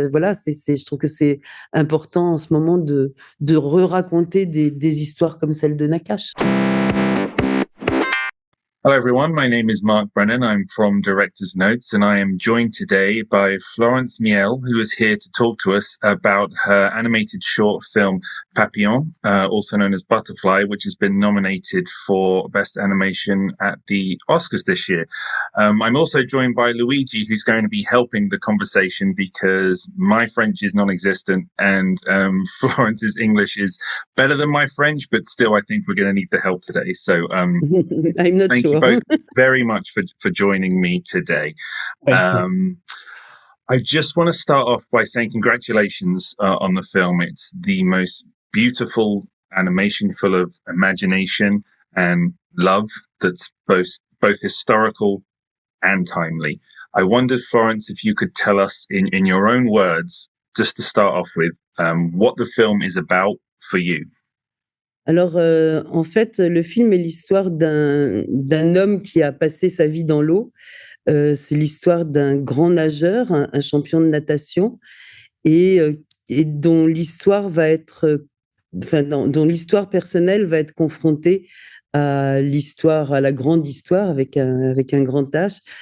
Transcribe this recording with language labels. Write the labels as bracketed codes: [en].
[fr] Voilà, je trouve que c'est important en ce moment de re-raconter des histoires comme celle de Nakache. [en] Hello, everyone. My name is Mark Brennan. I'm from Director's Notes, and I am joined today by Florence Miailhe, who is here to talk to us about her animated short film Papillon, also known as Butterfly, which has been nominated for Best Animation at the Oscars this year. I'm also joined by Luigi, who's going to be helping the conversation because my French is non-existent and Florence's English is better than my French, but still I think we're going to need the help today. So I'm not thank sure. you both very much for joining me today. Thank you. I just want to start off by saying congratulations on the film. It's the most beautiful animation full of imagination and love that's both historical and timely. I wondered, Florence, if you could tell us in your own words, just to start off with, what the film is about for you. [fr] Alors, en fait, le film est l'histoire d'un homme qui a passé sa vie dans l'eau. C'est l'histoire d'un grand nageur, un champion de natation, et dont l'histoire va être, dont l'histoire personnelle va être confrontée à la grande histoire avec un grand H.